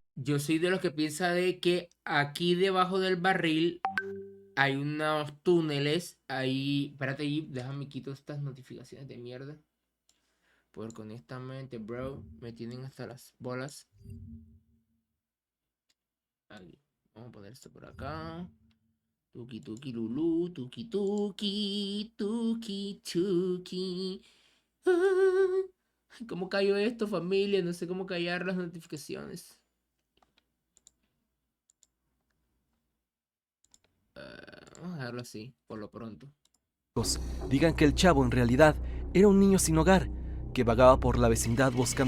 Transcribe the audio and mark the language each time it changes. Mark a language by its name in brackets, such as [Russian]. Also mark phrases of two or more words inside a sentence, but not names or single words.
[Spanish] Yo soy de los que piensa de que aquí debajo del barril hay unos túneles. Ahí, espérate ahí, déjame quito estas notificaciones de mierda. Porque honestamente, bro, me tienen hasta las bolas. Ahí. Vamos a poner esto por acá. Tuki tuki lulu, tuki tuki, tuki tuki. Ah, ¿cómo cayó esto, familia? No sé cómo callar las notificaciones. Vamos a dejarlo así, por lo pronto. digan que el Chavo en realidad era un niño sin hogar, que vagaba por la vecindad buscando